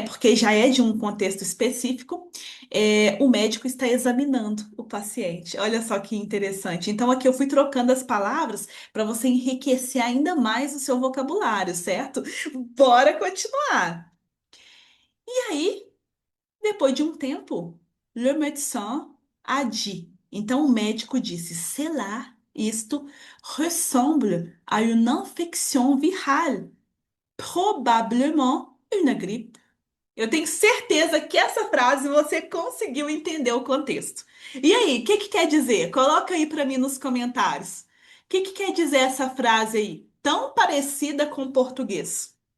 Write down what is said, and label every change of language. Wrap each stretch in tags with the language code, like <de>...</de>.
<pt>Porque já é de um contexto específico. O médico está examinando o paciente. Olha só que interessante. Então, aqui eu fui trocando as palavras para você enriquecer ainda mais o seu vocabulário, certo? Bora continuar. E aí, depois de um tempo,</pt> <fr>le médecin a dit.</fr> <pt>Então o médico disse:</pt> <fr>Cela, isto ressemble à une infection virale, probablement une grippe.</fr> <pt>Eu tenho certeza que essa frase você conseguiu entender o contexto. E aí, o que que quer dizer? Coloca aí para mim nos comentários. O que que quer dizer essa frase aí, tão parecida com o português?</pt>